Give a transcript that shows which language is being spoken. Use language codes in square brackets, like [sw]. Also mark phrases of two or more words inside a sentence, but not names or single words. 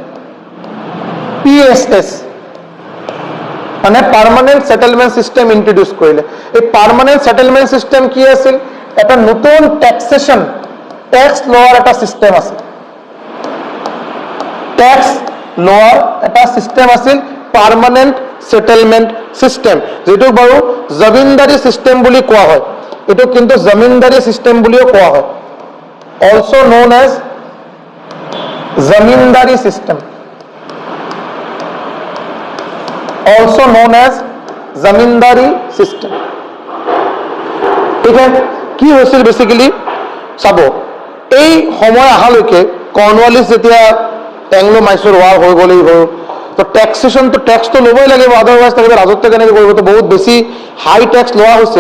[as] PSS মানে পার্মানেন্ট সেটেলমেন্ট সিস্টেম ইন্ট্রোডিউস করিলে। এই পার্মানেন্ট সেটেলমেন্ট সিস্টেম কি আছিল? এটা নতুন ট্যাক্সেশন, ট্যাক্স লোৱাৰ এটা সিস্টেম আছে। টেক্স লোৱাৰ এটা সিস্টেম আছিল পার্মানেন্ট সেটেলমেন্ট সিস্টেম, যেটো বাৰু জমিনদারি সিস্টেম বুলি কোৱা হয়। এটো কিন্তু জমিনদারি সিস্টেম বুলিও কোৱা হয়, [en] also known as zamindari system, also known as zamindari system. [as] ঠিক আছে, কি হৈছিল বেসিক্যালি চাব, এই সময় অহালৈকে কৰ্ণৱালিছ যেতিয়া এংলো মাইচুৰ ৱাৰ হৈ গ'লেই হ'ল, তো টেক্সেশ্যন তো টেক্সটো ল'বই লাগিব, আদাৰৱাইজ তেখেতে ৰাজত্ব কেনেকৈ কৰিব, তো বহুত বেছি [en] high tax [as] লোৱা হৈছিল।